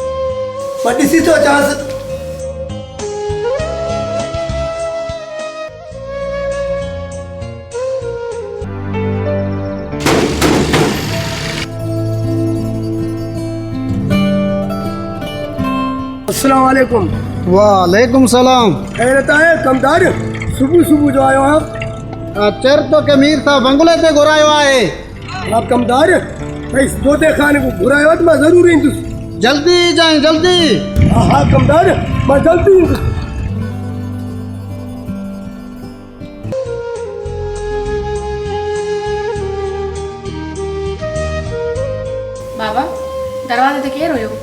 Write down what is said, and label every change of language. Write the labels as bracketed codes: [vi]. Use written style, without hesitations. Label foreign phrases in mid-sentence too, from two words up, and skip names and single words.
[sd] मां ॾिसी थो अचांसि। अस्सलाम वालेकुम। वालेकुम सलाम। खैरत आहे कमदार? सुबह सुबह जो आयो आहियां। चर तो के मीर साहब बंगले ते घुरायो आहे। हा कमदार भाई दोते खान को घुरायो त मां ज़रूर ईंदुसि। जल्दी जाए जल्दी। हा कमदार मां जल्दी ईंदुसि। बाबा दरवाजे ते केर हुयो?